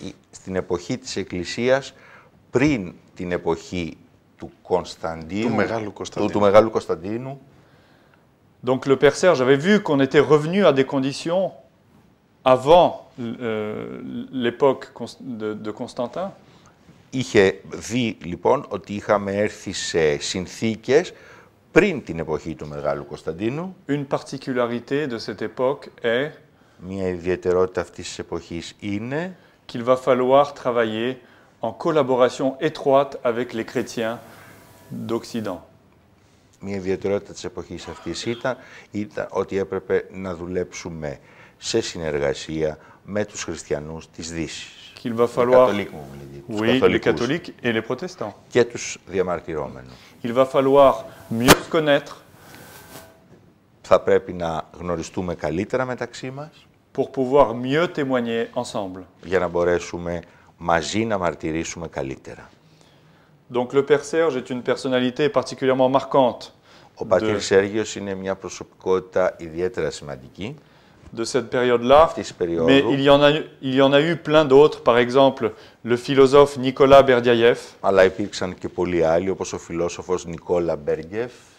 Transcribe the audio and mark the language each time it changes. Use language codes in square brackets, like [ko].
[el] στην εποχή της Εκκλησίας πριν την εποχή του Κωνσταντίνου, του Μεγάλου Κωνσταντίνου. [fr] Donc le père Serge avait vu qu'on était revenu à des conditions avant l'époque de Constantin. [el] Είχε δει λοιπόν ότι είχαμε έρθει σε συνθήκες πριν την εποχή του Μεγάλου Κωνσταντίνου. [fr] Une particularité de cette époque est [el] Μια ιδιαιτερότητα αυτής της εποχής είναι [fr] qu'il va falloir travailler en collaboration étroite avec les chrétiens d'Occident. [el] Μια ιδιαιτερότητα της εποχής αυτής ήταν ότι έπρεπε να δουλέψουμε σε συνεργασία με τους χριστιανούς της Δύσης. [fr] Qu'il va falloir, oui, les catholiques et les protestants. [el] Και τους διαμαρτυρόμενους. [fr] Il va falloir mieux se connaître. [el] Θα πρέπει να γνωριστούμε καλύτερα μεταξύ μας. [fr] Pour pouvoir mieux témoigner ensemble. [el] Για να μπορέσουμε μαζί να μαρτυρήσουμε καλύτερα. [fr] Donc le père Serge est une personnalité particulièrement marquante [el] Ο πατήρ Σέργιος είναι μια προσωπικότητα ιδιαίτερα σημαντική. [fr] De cette période-là, mais il y en a eu plein d'autres, par exemple le philosophe Nicolas Berdyaev. [el] Αλλά υπήρξαν και πολλοί άλλοι, όπως ο φιλόσοφος Νικόλα Μπεργαιέφ,